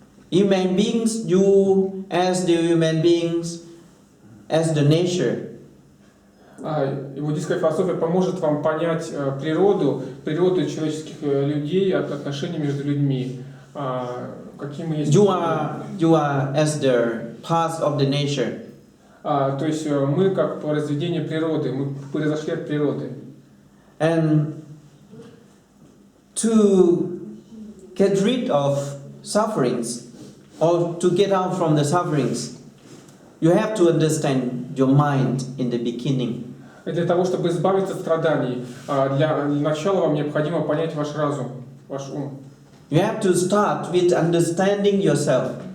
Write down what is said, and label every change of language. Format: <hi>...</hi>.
<en>Human beings, you as the human beings, as the nature.</en> <ru>И буддийская философия поможет вам понять природу человеческих людей, отношения между людьми, какие мы есть.</ru> <en>You are as the parts of the nature.</en> <ru>То есть мы как произведение природы, мы произошли от природы.</ru> <en>And to get rid of sufferings or to get out from the sufferings, you have to understand your mind in the beginning.</en> <ru>Для того, чтобы избавиться от страданий, для начала вам необходимо понять ваш разум, ваш ум.</ru> <en>You have to start with understanding yourself.</en>